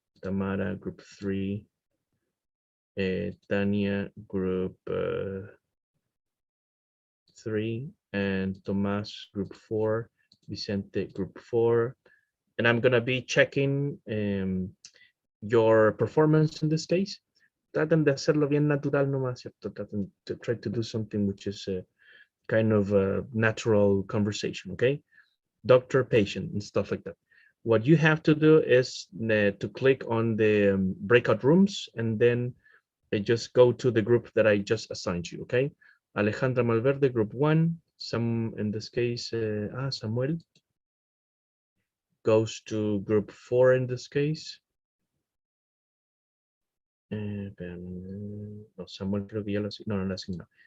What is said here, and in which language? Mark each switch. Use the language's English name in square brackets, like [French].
[English] Tamara, group 3. Tania, group 3. And Tomas, group 4. Vicente, group 4. And I'm going to be checking your performance in this case. [Spanish] Traten de hacerlo bien natural nomás, ¿cierto? Traten [English] to try to do something which is a kind of a natural conversation, okay? Doctor, patient, and stuff like that. What you have to do is to click on the breakout rooms and then just go to the group that I just assigned you, okay? Alejandra Malverde, group 1. In this case, Samuel goes to group 4 in this case. [Spanish] No, Samuel creo que ya lo asignó.